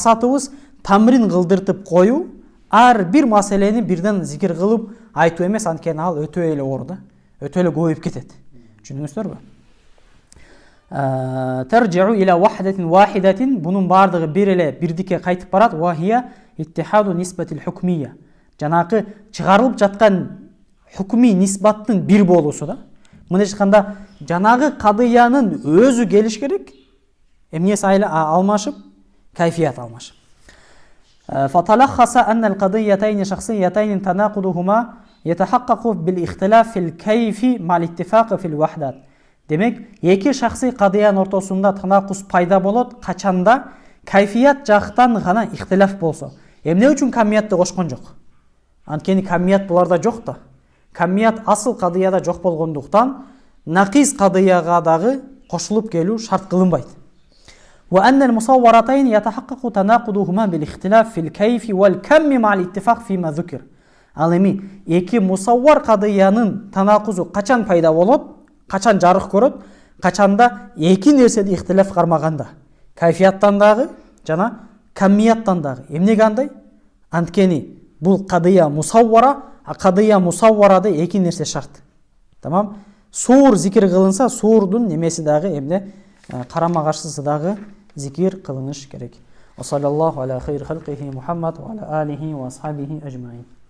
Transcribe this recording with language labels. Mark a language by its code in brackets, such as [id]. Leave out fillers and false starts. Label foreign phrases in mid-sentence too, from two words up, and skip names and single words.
[ky] Мындайча айтканда максатыбыз тамрин кылдыртып коюу, ар бир маселени бирден зикир кылып айтуу эмес, анткени ал өтө эле оор да, өтө эле көбөйүп кетет. Түшүндүңүздөрбү? [ar] ترجع إلى وحدة واحدة, [ky] бунун бардыгы бир эле бирдикке кайтып барат. [ar] وهي اتحاد النسبة الحكمية, [ky] жанакы чыгарылып жаткан хукми нисбаттын бир болуусу да. Мындайча айтканда, жанагы кадыянын өзү келиш керек, эмнеси алмашып, кайфият алмашып. [ar] فتلخص أن القضيتين الشخصيتين تناقضهما يتحقق بالاختلاف في الكيف مع الاتفاق في الوحدات. [ky] Демек, эки шахси кадыян ортосунда танакус пайда болот качанда кайфият жактан гана ихтилаф болсо. Эмне үчүн камиятты кошкон жок? Анткени камият буларда жок да. Камият асыл кадыяда жок болгондуктан накис кадыяга дагы кошулуп келүү шарт кылынбайт. [ar] وأن المصورتين يتحقق تناقضهما بالاختلاف في الكيف والكم مع الاتفاق فيما ذكر. [ky] Ал эми эки мусаввар кадыянын танакузу качан пайда болот, качан жарык көрөт, качанда эки нерседе ихтилаф кармаганда, кайфияттан дагы жана каммияттан дагы. Эмнеге андай? Анткени бул кадыя мусаввара, а кадыя мусавварада эки нерсе шарт. Тамам? Сур зикир кылынса, сурдун немеси дагы эмне карама каршысы дагы зикир кылыныш керек. [ar] وصلى الله على خير خلقه محمد وعلى آله وأصحابه أجمعين.